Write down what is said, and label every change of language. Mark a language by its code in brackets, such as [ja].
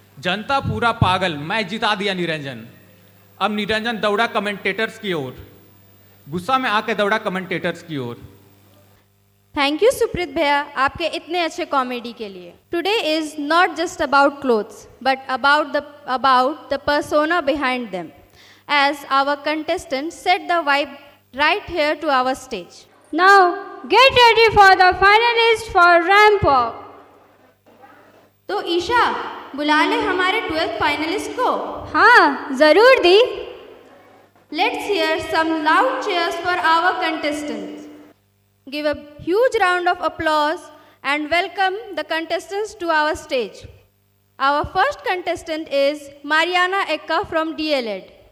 [hi] जनता पूरा पागल, मैच जिता दिया निरंजन। अब निरंजन दौड़ा कमेंटेटर्स की ओर, गुस्सा में आके दौड़ा कमेंटेटर्स की ओर। [en] thank you Supreet भैया [hi] आपके इतने अच्छे कॉमेडी के लिए। [en] Today is not just about clothes but about the persona behind them, as our contestant set the vibe right here to our stage. Now get ready for the finalist for ramp walk. [hi] तो ईशा बुला ले हमारे 12th finalist को। हाँ जरूर दी। [en] Let's hear some loud cheers for our contestants. Give a huge round of applause and welcome the contestants to our stage. Our first contestant is Mariana Ekka from DLED.